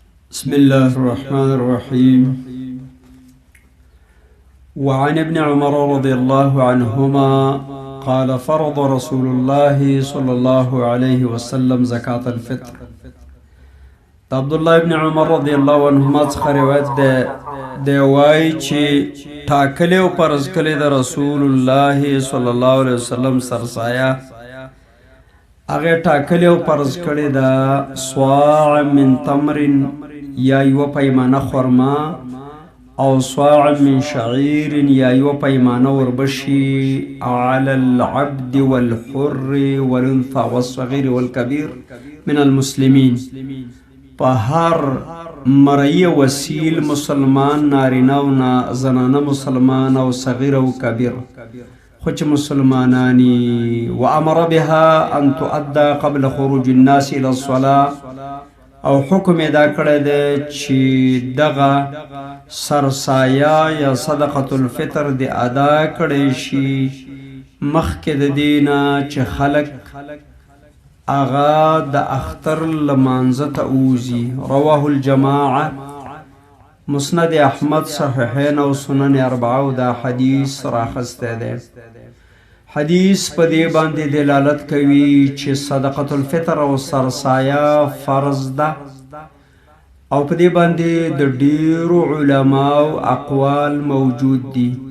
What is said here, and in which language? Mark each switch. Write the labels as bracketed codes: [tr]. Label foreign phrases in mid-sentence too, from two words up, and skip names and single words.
[ar] بسم الله الرحمن الرحيم. وعن ابن عمر رضي الله عنهما قال فرض رسول الله صلى الله عليه وسلم زكاة الفطر. [ps] عبد الله ابن عمر [ar] رضي الله عنهما [ps] څخه روایت ده وایي چې ټاکلې او فرض کړې د رسول الله [ar] صلی الله علیه وسلم [ps] سرسایه هغه ټاکلې او فرض کړې ده [ar] صاع من تمر [ps] یا یو پیمانه خرما او [ar] صاع من شعير [ps] یا یو پیمانه وربشي [ar] على العبد والحر والانثى والصغير والكبير من المسلمين. [ps] په هر مرئی وسیل مسلمان نارینه او زنانه مسلمان او صغیر او کبیر خو چې مسلمانانی [ar] وامر بها ان تؤدى قبل خروج الناس الى الصلاه [ps] او حکم ادا کړی دی چې دغه سرسایه یا صدقه الفطر دی ادا کړی شي مخکې د دینه چې خلک اغا د اختر لمانځه ته ووځي. [ar] رواه الجماعه [ps] مسند احمد صحیحین او سنن اربعه دا حدیث راخسته دی. حدیث په دې باندې دلالت کوي چې صدقه الفطر او سرسایه فرض ده او په دې باندې د ډیرو علماو اقوال موجود دي.